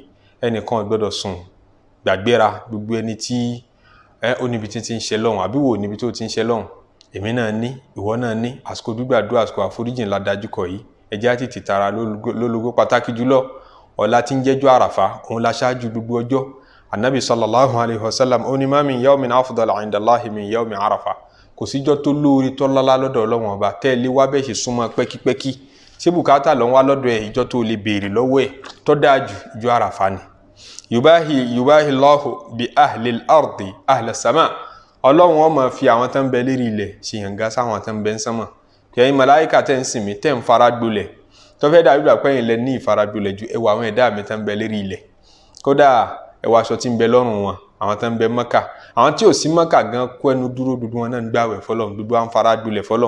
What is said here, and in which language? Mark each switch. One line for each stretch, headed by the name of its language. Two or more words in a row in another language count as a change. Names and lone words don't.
Yoruba: Ẹnìkan ò gbọ́dọ̀ sùn gbàgbéra. Gbogbo ẹni tí ó níbi tí ń ṣe lọ́hùn àbí wò níbi tó ti ń ṣe lọ́hùn. Èmi náà ní, ìwọ náà ní, àsìkò gbígbàdúrà àsìkò àforíjìn la dájú kọ yìí. Ẹ jẹ́ á tètè tara lólogó pàtàkì jùlọ. Ọ̀la tí ń jẹ́jọ́ Arafah òun la ṣáájú gbogbo ọjọ́. Ànábì
Arabic: صلى الله عليه وسلم
Yoruba: ó ní
Arabic: ما من يوم أفضل عند الله من يوم عرفة.
Yoruba: Kò síjọ́ tó lóore tó lọ́lá lọ́dọ̀ Ọlọ́run Ọba tẹ́lẹ̀ wá bẹ́ẹ̀ ṣe súnmọ́ pẹ́kípẹ́kí. Ṣé bùkátà ló ń wá lọ́dọ̀ ẹ̀ ìjọ́ tó lè béèrè lọ́wọ́ ẹ̀ tó dáa jù ìjọ́ Arafah ni.
Arabic: يباهي الله بأهل الأرض أهل السماء.
Yoruba: Ọlọ́run ó máa fi àwọn tán bẹ lérí ilẹ̀ ṣe yànga sáwọn tán bẹ ń sánmọ̀. Kẹ́yìn màláíkà tẹ́ ń sìn mí tẹ́ ń faragbolẹ̀ tó fẹ́ dàbí pẹ́yìn lẹ ní ìfaragbolẹ̀ ju ẹwà àwọn ẹ̀dá mi tán bẹ lérí ilẹ̀. Kódà ẹwà aṣọ tí ń bẹ lọ́rùn wọn àwọn tán bẹ Mọ́kà, àwọn tí ò sí Mọ́kà gan kó ẹnu dúró dúdú wọn náà ń gbààwẹ̀ fọ́lọ́run, dúdú wọn faragbolẹ̀ fọ́lọ́run.